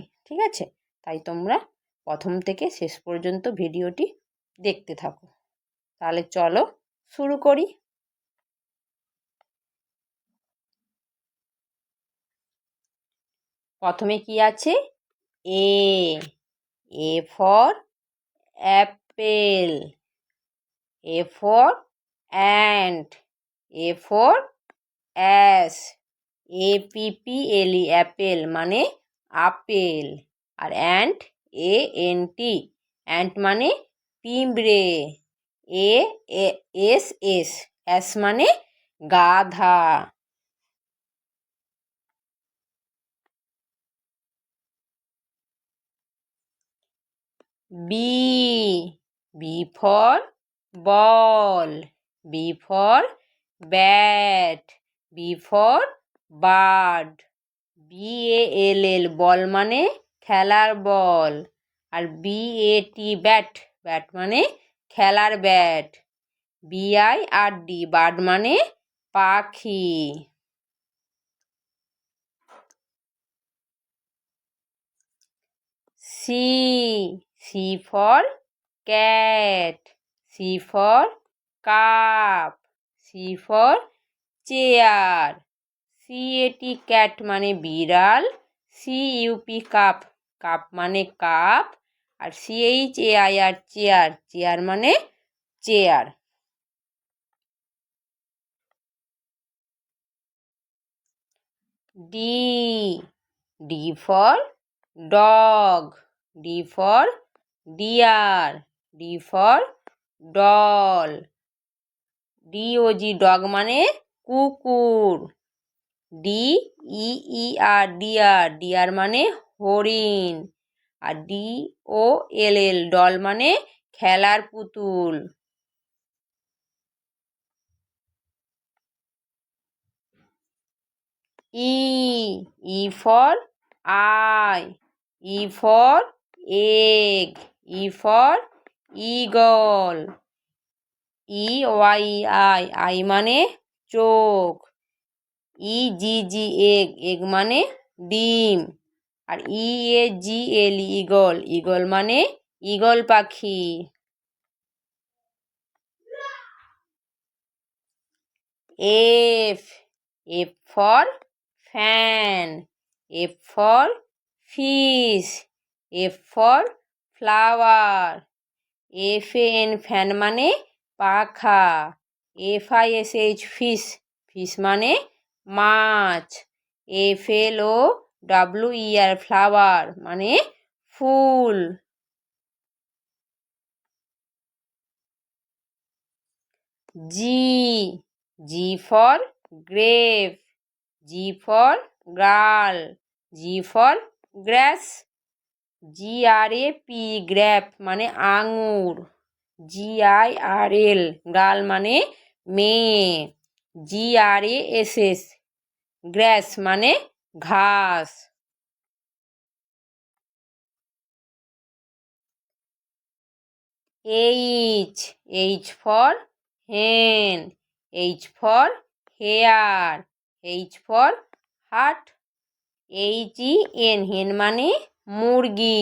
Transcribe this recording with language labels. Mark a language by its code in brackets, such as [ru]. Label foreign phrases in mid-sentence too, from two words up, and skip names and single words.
[bn] ঠিক আছে, তাই তোমরা প্রথম থেকে শেষ পর্যন্ত ভিডিওটি দেখতে থাকো। তাহলে চলো শুরু করি। প্রথমে কি আছে? [en] A for apple, A for ant, A for ass, APPLE অ্যাপেল [bn] মানে আপেল। আর [en] ant ANT, ant [bn] মানে পিঁপড়ে। [en] ASS, ass [bn] মানে গাধা। [en] B for ball, B for bat, B for bird, BALL [bn] বল মানে খেলার বল। আর [en] BAT bat, bat [bn] মানে খেলার ব্যাট। [en] BIRD bird [bn] মানে পাখি। [en] C for cat, C for cup, C for চেয়ার। CAT cat [bn] মানে বিড়াল। [en] CUP cup, cup [bn] মানে কাপ। আর [en] CHAIR chair, chair [bn] মানে চেয়ার। [en] D for dog, D for deer, D for doll, DOG ডগ [bn] মানে কুকুর। [en] DEER deer, deer [bn] মানে হরিণ। আর [en] DOLL doll [bn] মানে খেলার পুতুল। [en] E for eye, E for egg, E for eagle, EYI আই [bn] মানে চোখ। [en] EGG egg, egg [bn] মানে ডিম। আর [en] EAGL eagle, eagle [bn] মানে ঈগল পাখি। [en] F for fan, F for fish, F for flower, FAN ফ্যান [bn] মানে পাখা। [en] FISH fish, fish [bn] মানে মাছ। [en] FLOWER flower [bn] মানে ফুল। [en] G for grape, G for girl, G for grass, GRAP গ্র্যাপ [bn] মানে আঙুর। [en] GIRL girl [bn] মানে মেয়ে। [en] GRASS grass [bn] মানে ঘাস। [en] H for hen, H for hair, H for heart, HEN হেন [bn] মানে মুরগি।